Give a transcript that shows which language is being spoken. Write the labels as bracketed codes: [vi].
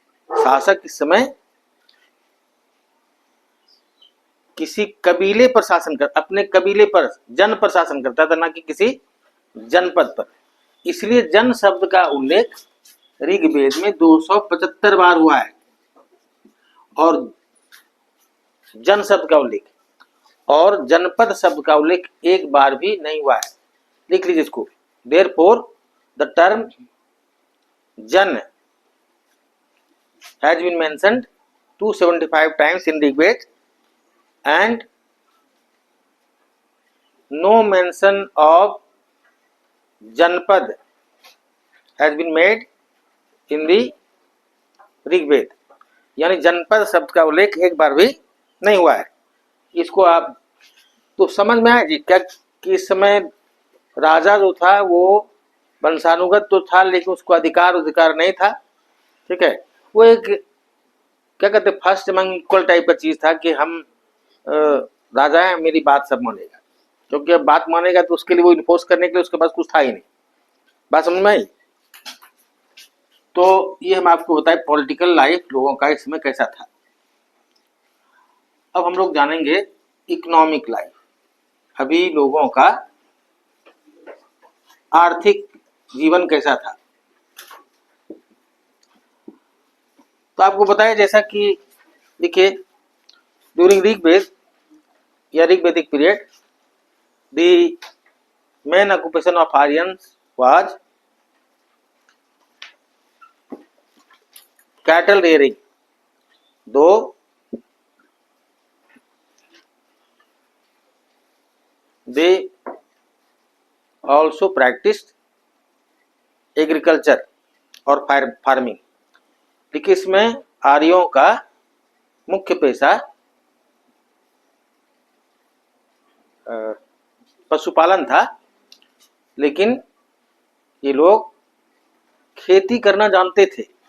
[hi] शासक इस समय किसी कबीले पर शासन कर, अपने कबीले पर, जन पर शासन करता था, ना कि किसी जनपद पर। इसलिए जन शब्द का उल्लेख ऋग्वेद में 275 बार हुआ है और जन शब्द का उल्लेख, और जनपद शब्द का उल्लेख एक बार भी नहीं हुआ है। लिख लीजिए इसको। [en] Therefore, the term जन has been mentioned 275 times in Rigved and no mention of janpad has been made in the Rigveda. [hi] यानी जनपद शब्द का उल्लेख एक बार भी नहीं हुआ है। इसको आप तो समझ में आया जी क्या कि इस समय राजा जो था वो वंशानुगत तो था लेकिन उसको अधिकार नहीं था। ठीक है। वो एक क्या कहते [en] first among equal [hi] टाइप का चीज था कि हम राजा है, मेरी बात सब मानेगा, क्योंकि अब बात मानेगा तो उसके लिए वो इन्फोर्स करने के लिए उसके पास कुछ था ही नहीं। बात समझ में आई? तो ये हम आपको बताए पॉलिटिकल लाइफ लोगों का इस समय कैसा था। अब हम लोग जानेंगे इकोनॉमिक लाइफ, अभी लोगों का आर्थिक जीवन कैसा था। तो आपको बताया जैसा कि देखिए ड्यूरिंग ऋग्वेद या ऋग्वेदिक period [en] The main occupation of Aryans was cattle rearing, though they also practiced agriculture [hi] और [en] Farming. [hi] देखिए इसमें आर्यों का मुख्य पेशा पशुपालन था, लेकिन ये लोग खेती करना जानते थे।